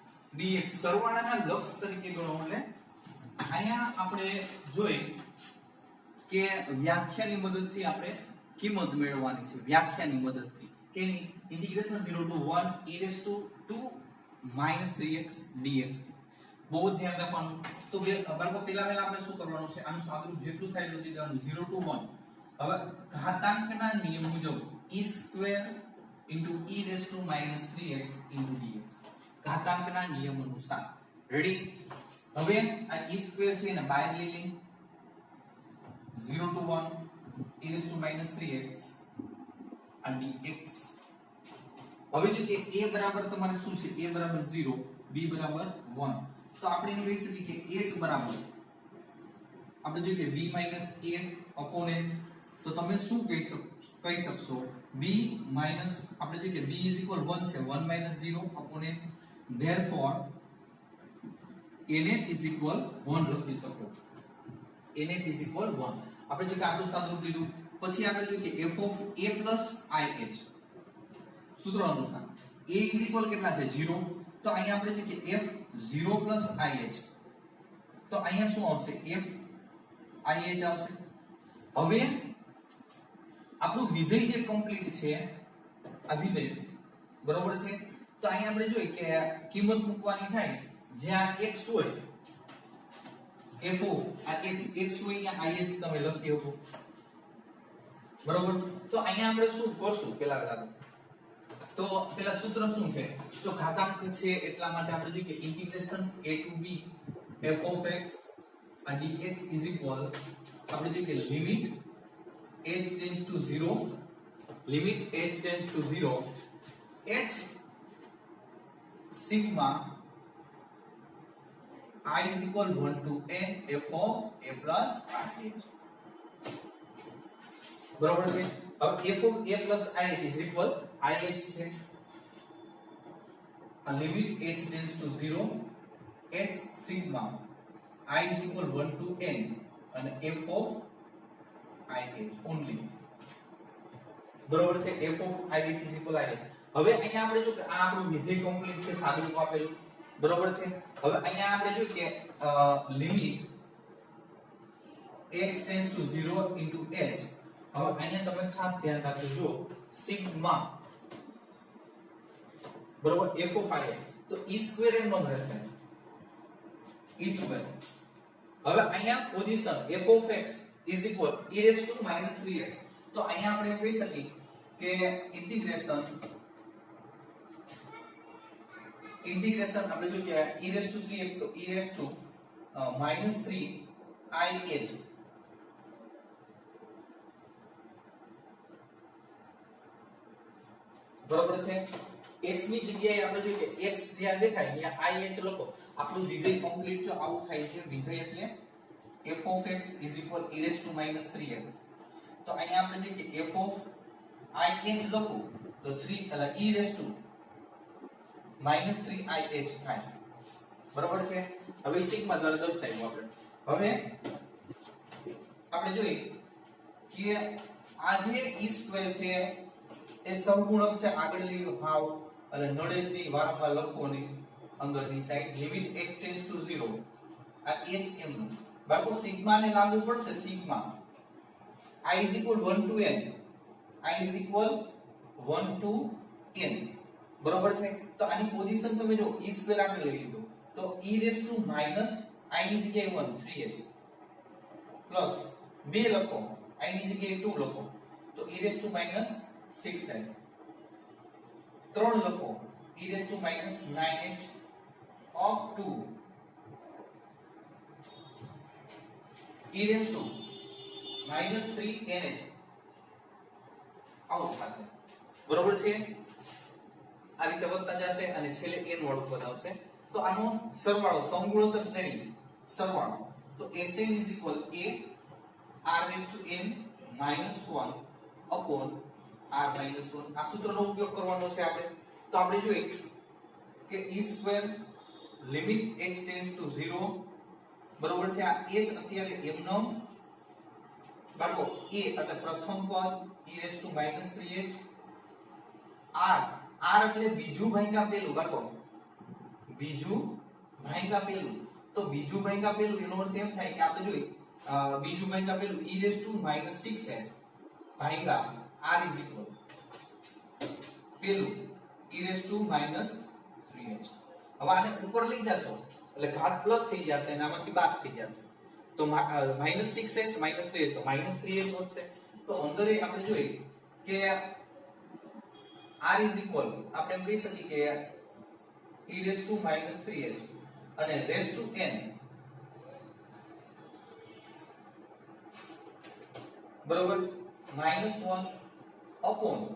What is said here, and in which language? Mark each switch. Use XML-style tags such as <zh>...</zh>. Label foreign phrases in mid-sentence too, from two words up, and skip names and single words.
<gu>dx સરવાળાના લક્ષ તરીકે ગણો એટલે અહીંયા આપણે જોઈ કે વ્યાખ્યાની મદદથી આપણે કિંમત મેળવવાની છે વ્યાખ્યાની મદદથી કેની ઇન્ટિગ્રેશન</gu> <en>0 to 1 e raised to 2 3x dx</en> <gu>બહુ ધ્યાન રાખવાનું તો બાળકો પહેલા આપણે શું કરવાનું છે આનું સાદુરૂપ જેટલું થાય એટલું દેવાનું 0 to 1 હવે ઘાતાંકના નિયમ મુજબ e સ્ક્વેર</gu> <en>e raised to -3x dx</en> <gu>ઘાતાંકના નિયમ અનુસાર રેડી હવે આ e સ્ક્વેર છે એને બહાર લઈ લઈ</gu> <en>0 to 1 e raised to -3x dx</en> <gu>હવે જો કે a બરાબર તમારે શું છે a બરાબર 0 b બરાબર 1 તો આપણે એને કહી શકીએ કે h બરાબર આપણે જોઈએ કે</gu> <en>b - a upon n</en> <gu>તો તમે શું કહી શકશો b માઈનસ આપણે જોઈએ કે b 1 છે</gu> <en>1 - 0 upon n therefore</en> <gu>nh 1 લખી શકો nh 1 આપણે જો કે આટલું સાદુરૂપ લીધું પછી આપણે જોઈએ કે</gu> <en>f of a plus ih</en> <gu>સૂત્ર અનુસાર a કેટલા છે 0 તો અહીંયા આપણે જોઈએ કે</gu> <en>f 0 plus ih</en> <gu>તો અહીંયા શું આવશે f ih આવશે હવે આપણું વિધેય જે કમ્પ્લીટ છે આ વિધેય બરોબર છે તો અહીંયા આપણે જોઈએ કે કિંમત મૂકવાની થાય જ્યાં x હોય f આ x હોય અહીંયા ih તમે લખી શકો બરોબર તો અહીંયા આપણે શું કરશું પેલા તો પેલા સૂત્ર શું છે જો ઘાતાંક છે એટલા માટે આપણે જોઈએ કે ઇન્ટિગ્રેશન</gu> <en>a to b f of x dx is equal</en> <gu>આપણે જોઈએ કે લિમિટ</gu> <en>h tends to 0 h sigma I is equal 1 to n f of a plus ih</en> <gu>બરાબર છે હવે</gu> <en>f of a plus ih is equal ih છે a limit h tends to 0 h sigma I is equal 1 to n and f of ih only</en> <gu>બરાબર છે</gu> <en>f of ih is equal ih</en> <gu>હવે અહીંયા આપણે જો કે</gu> <en>આ આપણું વિધેય કમ્પ્લીટ છે સાદુરૂપ આપેલું બરાબર છે હવે અહીંયા આપણે જો કે limit x tends to 0 into h</en> <gu>હવે અહીંયા તમે ખાસ ધ્યાન રાખજો જો સિગ્મા બરાબર</gu> <en>f of i</en> <gu>તો e સ્ક્વેર એમ નો રહેશે e સ્ક્વેર હવે અહીંયા પોઝિશન</gu> <en>f of x is equal e raised to -3x</en> <gu>તો અહીંયા આપણે કહી શકીએ કે ઇન્ટિગ્રેશન આપણે જો કે</gu> <en>e raised to 3x તો e raised to -3ih</en> <gu>બરોબર છે x ની જગ્યાએ આપણે જોઈએ કે x જ્યાં દેખાય ત્યાં ih લખો આપણું વિધેય કમ્પ્લીટ જો આવું થાય છે વિધેય એટલે</gu> <en>f of x is equal e raised to -3x</en> <gu>તો અહીંયા આપણે જોઈએ કે</gu> <en>f of ih</en> <gu>લખો તો</gu> <en>3 e raised to</en> <gu>-3ih થાય બરોબર છે હવે સિગ્મા દ્વારા દર્શાવ્યું આપણે હવે આપણે જોઈએ કે આ જે e સ્ક્વેર છે એ સંપૂર્ણક છે આગળ લીધું હાવ એટલે નડે જ નહીં વારંવાર લખો નહીં અંદરની સાઈડ</gu> <en>limit x tends to 0</en> <gu>આ h એમ બાળકો સિગ્મા ને લાગુ પડશે સિગ્મા</gu> <en>I is equal 1 to n</en> <gu>I is equal 1 to n બરોબર છે તો આની પોઝિશન તમે જો e સ્ક્વેર આપણે લઈ લીધો તો</gu> <en>e raised to minus I</en> <gu>ની જગ્યાએ 1</gu> <en>3h plus 2</en> <gu>લખો I ની જગ્યાએ 2 લખો તો</gu> <en>e raised to minus 6h 3 લખો e raised to minus 9h of 2 e raised to minus 3nh</en> <gu>આવું થશે બરોબર છે આ રીતે વધતા જશે અને છેલ્લે n વાળું પદ આવશે તો આનો સરવાળો સમગુણોત્તર શ્રેણી સરવાળો તો</gu> <en>Sn is equal a r raised to n minus 1</en> <gu>upon r minus 1 આ સૂત્રનો ઉપયોગ કરવાનો છે આપણે તો આપણે જોઈએ કે e સ્ક્વેર</gu> <en>limit h tends to 0</en> <gu>બરોબર છે આ h અત્યારે m નો બાળકો a એટલે પ્રથમ પદ</gu> <en>e raised to</en> <gu>-3h r એટલે બીજું ભાગ્યા પેલું બાળકો b બીજું ભાગ્યા પેલું તો બીજું ભાગ્યા પેલું એનો અર્થ એમ થાય કે આપણે જોઈ બીજું ભાગ્યા પેલું</gu> <en>e raised to -6h</en> <gu>ભાગ્યા</gu> <en>r is equal</en> <gu>પેલું</gu> <en>e raised to -3h</en> <gu>હવે આને ઉપર લઈ જાશો એટલે ઘાત પ્લસ થઈ જશે અને આમાંથી બાદ થઈ જશે તો -6h -3h તો -3h વધશે તો અંદર આપણે જોઈએ કે</gu> <en>r is equal</en> <gu>આપણે એમ કહી શકીએ કે</gu> <en>e raised to -3h અને raised to n બરોબર -1 upon</en>